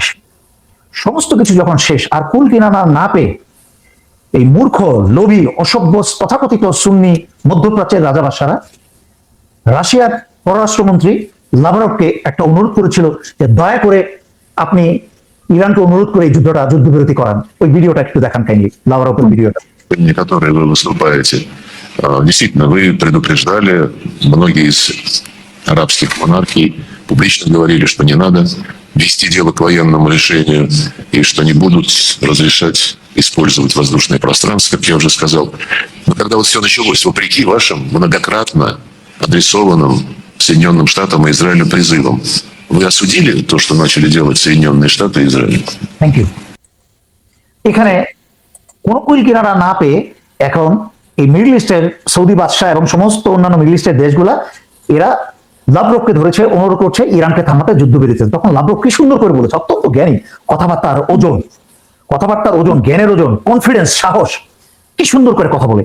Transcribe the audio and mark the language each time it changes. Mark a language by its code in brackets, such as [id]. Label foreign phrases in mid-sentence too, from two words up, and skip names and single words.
[bn] সমস্ত কিছু যখন শেষ, আর কুল কিনারা না পেয়ে এই মূর্খ, লোভী, অসভ্য তথাকথিত সুন্নি মধ্যপ্রাচ্যের রাজাবাসারা রাশিয়ার পররাষ্ট্রমন্ত্রী লাভরভকে একটা অনুরোধ করেছিল যে দয়া করে আপনি ইরানকে অনুরোধ করে এই যুদ্ধবিরতি করান। ওই ভিডিওটা একটু দেখান কাইন্ডলি, লাভরভের ভিডিওটা। [ru] Которые вы выступаете. Действительно, вы предупреждали, многие из арабских монархий публично говорили, что не надо вести дело к военному решению и что не будут разрешать использовать воздушное пространство, как я уже сказал. Но когда вот все началось, вопреки вашим многократно адресованным Соединенным Штатам и Израилю призывам, вы осудили то, что начали делать Соединенные Штаты и Израиль? [en] Thank you. [bn] এখানে কোনো কুল কিনারা না পেয়ে এখন এই মিডল ইস্টের সৌদি বাদশাহ এবং সমস্ত অন্যান্য মিডল ইস্টের দেশগুলা এরা লাভরভকে ধরেছে, অনুরোধ করছে ইরানকে থামাতে, যুদ্ধবিরতি। তখন লাভরভ কি সুন্দর করে বলেছে, অত্যন্ত জ্ঞানী, কথাবার্তার ওজন, জ্ঞানের ওজন, কনফিডেন্স, সাহস, কি সুন্দর করে কথা বলে।